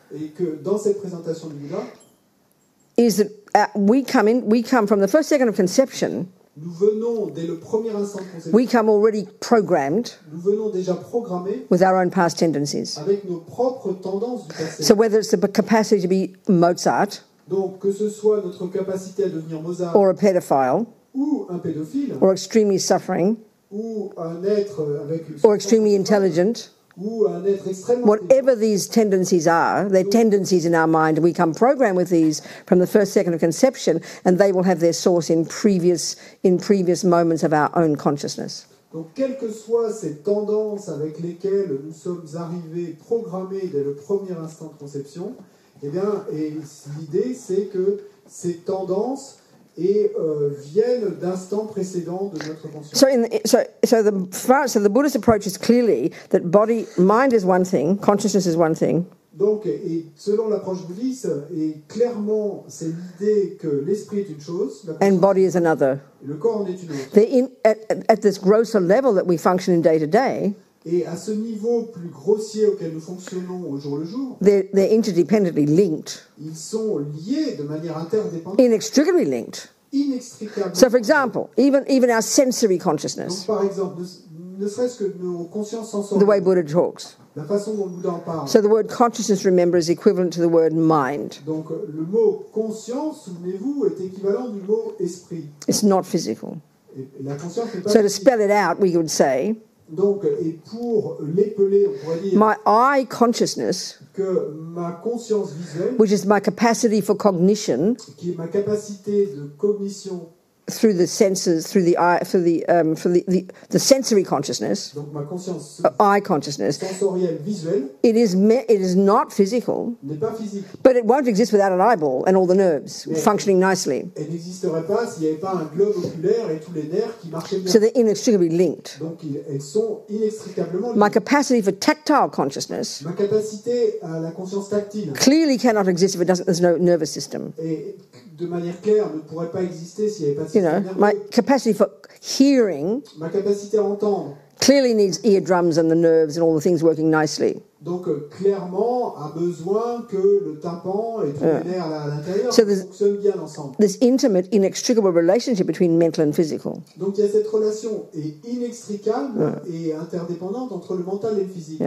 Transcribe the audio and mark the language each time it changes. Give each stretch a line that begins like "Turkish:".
French: et que dans cette présentation du Bouddha,
English: is that we come from the first second of conception.
French: Nous venons dès le premier instant de conception.
English: We come already programmed.
French: Nous venons déjà programmés
English: with our own past tendencies.
French: Avec nos propres tendances du passé.
English: So whether it's the capacity to be Mozart,
French: donc que ce soit notre capacité à devenir Mozart,
English: or a pedophile,
French: ou un pédophile,
English: or extremely suffering,
French: ou un être avec
English: or extremely intelligent.
French: Ou un être extrêmement
English: whatever these tendencies are, they're tendencies in our mind. We come programmed with these from the first second of conception, and they will have their source in previous moments of our own consciousness.
French: Donc, quelles que soient ces tendances avec lesquelles nous sommes arrivés, programmés dès le premier instant de conception, eh bien, et l'idée, c'est que ces tendances viennent d'instants précédents de notre conscience.
English: So the Buddhist approach is clearly that mind is one thing, consciousness is one thing.
French: Donc, et selon l'approche bouddhiste, et clairement, c'est l'idée que l'esprit est une chose,
English: and body is another.
French: Et le corps en est une autre.
English: At this grosser level that we function in day to day.
French: Et à ce niveau plus grossier auquel nous fonctionnons au jour le jour,
English: they're interdependently linked.
French: Ils sont liés de manière interdépendante.
English: Inextricably linked.
French: Inextricablement.
English: So, for example, even our sensory consciousness.
French: Donc, par exemple, ne serait-ce que nos consciences sensorielles.
English: The way Buddha talks.
French: La façon dont le Bouddha en parle.
English: So the word consciousness, remember, is equivalent to the word mind.
French: Donc le mot conscience, souvenez-vous, est équivalent du mot esprit.
English: It's not physical.
French: Et la conscience n'est pas
English: so to spell it out, we would say.
French: Donc, et pour l'épeler, on pourrait dire
English: my eye consciousness,
French: que ma conscience visuelle,
English: which is my capacity for cognition,
French: qui est ma capacité de cognition
English: through the senses, through the eye, for the sensory consciousness,
French: donc ma conscience
English: eye consciousness,
French: sensorielle visuelle,
English: it is not physical,
French: n'est pas physique,
English: but it won't exist without an eyeball and all the nerves functioning nicely.
French: Elle n'existerait pas s'il n'y avait pas un globe oculaire et tous les nerfs qui marchaient bien.
English: So they're inextricably linked.
French: Donc elles sont inextricablement liées.
English: My capacity for tactile consciousness,
French: ma capacité à la conscience tactile,
English: clearly cannot exist if there's no nervous system.
French: Et de manière claire ne pourrait pas exister s'il n'y avait pas de système nerveux.
English: My capacity for hearing,
French: ma capacité à entendre,
English: clearly needs eardrums and the nerves and all the things working nicely.
French: Donc clairement a besoin que le tympan et tous les nerfs à l'intérieur fonctionnent bien ensemble.
English: This intimate, inextricable relationship between mental and physical.
French: Donc il y a cette relation inextricable et interdépendante entre le mental et le physique.